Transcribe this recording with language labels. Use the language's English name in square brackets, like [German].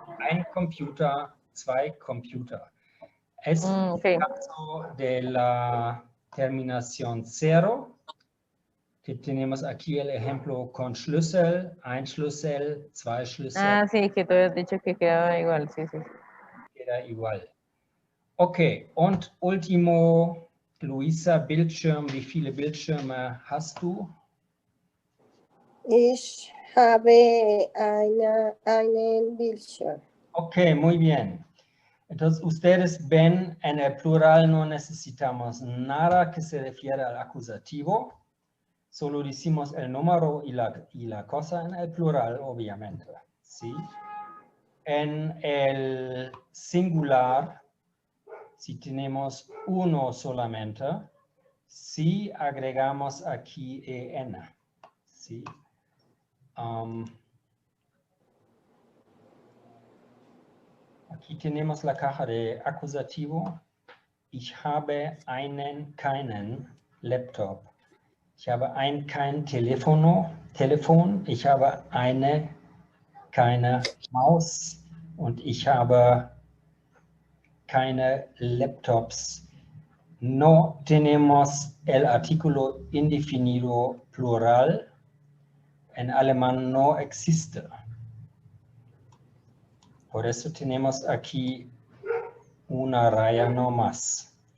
[German] Ein Computer, 2 Computer. [Spanish] Es Okay. el caso de la terminación 0, que tenemos aquí el ejemplo con Schlüssel, [German] ein Schlüssel, 2 Schlüssel. [Spanish] Ah, sí, que tú habías dicho que quedaba igual, sí, sí. Queda igual. [German] Okay, und [Spanish] último, [German] Luisa, Bildschirm, wie viele Bildschirme hast du? Ich habe einen Bildschirm. [Spanish] Okay, muy bien. Entonces, ustedes ven, en el plural no necesitamos nada que se refiera al acusativo. Solo decimos el número y la cosa en el plural, obviamente. ¿Sí? En el singular, Si tenemos uno solamente, si agregamos aquí en. ¿Sí? Aquí tenemos la caja de acusativo. [German] Ich habe keinen Laptop. Ich habe kein Telefon. Ich habe keine Maus und ich habe keine Laptops. [Spanish] No tenemos el artículo indefinido plural. En alemán no existe. Por eso tenemos aquí una raya no más.